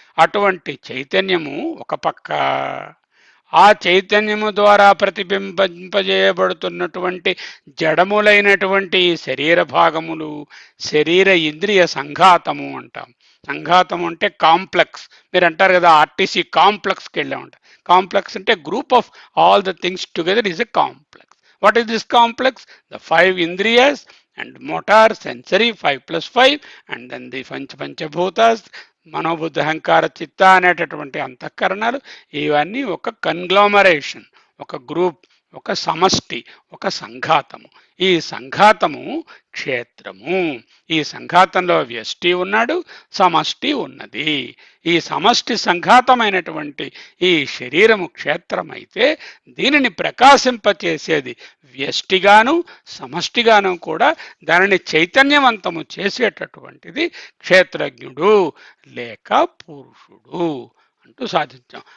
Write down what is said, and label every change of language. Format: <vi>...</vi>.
<te>అటువంటి చైతన్యము ఒక పక్క, ఆ చైతన్యము ద్వారా ప్రతిబింబింపజేయబడుతున్నటువంటి జడములైనటువంటి శరీర భాగములు శరీర ఇంద్రియ సంఘాతము అంటాం. సంఘాతం అంటే కాంప్లెక్స్. మీరు అంటారు కదా ఆర్టీసీ కాంప్లెక్స్కి వెళ్ళామంట.</te> <en>complex</en> <te>అంటే</te> <en>Group of all the things together is a complex. What is this complex? The five indriyas and motor, sensory, 5+5, and then the panchabhutas,</en> <te>మనోబుద్ధి అహంకార చిత్త అనేటటువంటి అంతఃకరణాలు. ఇవన్నీ ఒక కన్గ్లోమరేషన్, ఒక గ్రూప్, ఒక సమష్టి, ఒక సంఘాతము. ఈ సంఘాతము క్షేత్రము. ఈ సంఘాతంలో వ్యష్టి ఉన్నాడు, సమష్టి ఉన్నది. ఈ సమష్టి సంఘాతమైనటువంటి ఈ శరీరము క్షేత్రమైతే దీనిని ప్రకాశింపచేసేది వ్యష్టిగాను సమష్టిగాను కూడా దానిని చైతన్యవంతము చేసేటటువంటిది క్షేత్రజ్ఞుడు లేక పురుషుడు అంటూ సాధించాం.</te>